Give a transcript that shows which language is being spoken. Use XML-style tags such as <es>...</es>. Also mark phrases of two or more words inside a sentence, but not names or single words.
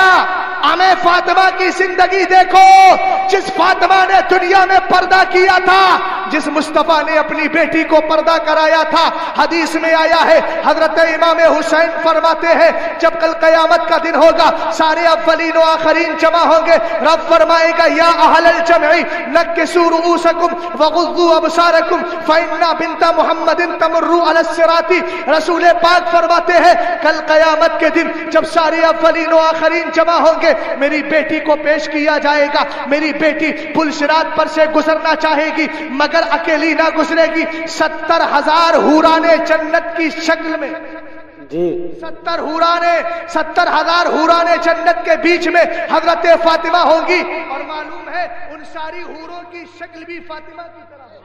<ur>ہمیں فاطمہ کی زندگی دیکھو، جس فاطمہ نے دنیا میں پردہ کیا تھا، جس مصطفیٰ نے اپنی بیٹی کو پردہ کرایا تھا۔ حدیث میں آیا ہے حضرت امام حسین فرماتے ہیں جب کل قیامت کا دن ہوگا سارے اولین و آخرین جمع ہوں گے، رب فرمائے گا</ur> <ar>یا اہل الجمع نکسوا رؤوسکم وغضوا ابصارکم فإن بنت محمد تمر علی الصراط۔</ar> <ur>رسول پاک فرماتے ہیں کل قیامت کے دن جب سارے اولین و آخرین جمع ہوں گے، میری بیٹی کو پیش کیا جائے گا، میری بیٹی پل صراط پر سے گزرنا چاہے گی مگر اکیلی نہ گزرے گی، 70,000 حوران جنت کی شکل میں جی 70,000 حورانے جنت کے بیچ میں حضرت فاطمہ ہوں گی، اور معلوم ہے ان ساری حوروں کی شکل بھی فاطمہ کی طرح ہے۔</ur>